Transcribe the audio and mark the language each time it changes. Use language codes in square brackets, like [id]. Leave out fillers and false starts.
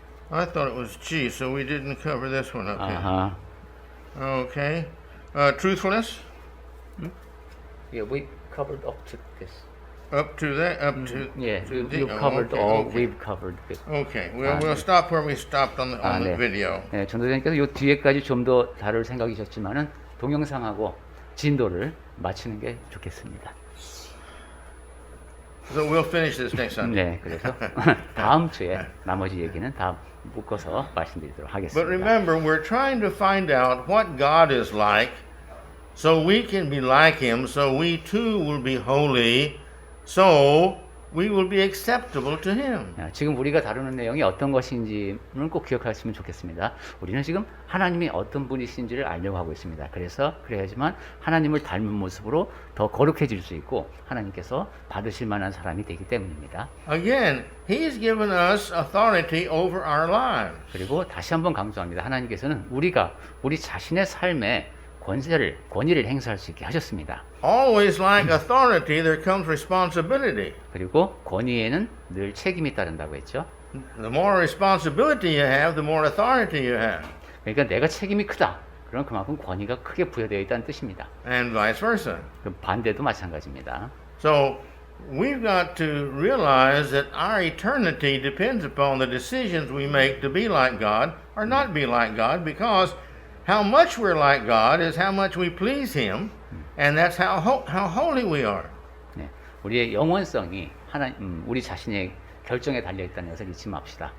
[en] I thought it was G, so we didn't cover this one up Uh-huh. here. Okay. Truthfulness. Yeah, we covered up to this. Up to that. Up to. Yeah, to you covered okay, all. okay. We've covered this. Okay. We'll stop where we stopped on the [ko] 네. [en] video. [ko] 네, 전도사님께서 요 뒤에까지 좀 더 다룰 생각이셨지만은 동영상하고 진도를 맞추는 게 좋겠습니다. [en] So we'll finish this next Sunday. [ko] 네, 그래서 다음 주에 나머지 얘기는 다 묶어서 말씀드리도록 [en] But [ko] 하겠습니다. [en] remember, we're trying to find out what God is like so we can be like him, so we too will be holy, so we will be acceptable to him. [ko] 지금 우리가 다루는 내용이 어떤 것인지는 꼭 기억하시면 좋겠습니다. 우리는 지금 하나님이 어떤 분이신지를 알려고 하고 있습니다. 그래야지만 하나님을 닮은 모습으로 더 거룩해질 수 있고 하나님께서 받으실 만한 사람이 되기 때문입니다. [en] Again, he's given us authority over our lives. [ko] 그리고 다시 한번 강조합니다. 하나님께서는 우리 자신의 삶에 권위를 행사할 수 있게 하셨습니다. [en] Always like authority, there comes responsibility. [ko] 그리고 권위에는 늘 책임이 따른다고 했죠. [en] The more responsibility you have, the more authority you have, [ko] 그러니까 내가 책임이 크다. 그럼 그만큼 권위가 크게 부여되어 있다는 뜻입니다. [en] and vice versa. [ko] 그 반대도 마찬가지입니다. [en] So we've got to realize that our eternity depends upon the decisions we make to be like God or not be like God, because how much we're like God is how much we please Him, and that's how holy we are. [ko] 네, 우리의 영원성이 우리 자신의 결정에 달려 있다는 것을 잊지 맙시다.